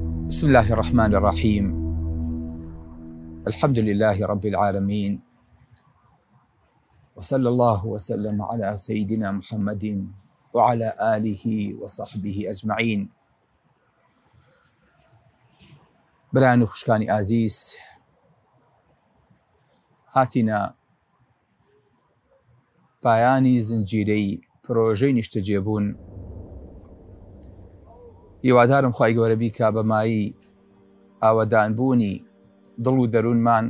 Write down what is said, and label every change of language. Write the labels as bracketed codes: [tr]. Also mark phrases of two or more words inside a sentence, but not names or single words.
[ar] بسم الله الرحمن الرحيم. الحمد لله رب العالمين، وصلى الله وسلم على سيدنا محمد وعلى آله وصحبه أجمعين. [ckb] بران خوشکانی عزیز، هاتینا پایانی زنجیرەی پرۆژەی نیشتەجێبوون. هیوادارم خوای گەورە بیکا بەمایی ئاوەدانبوونی دڵ و دەروونمان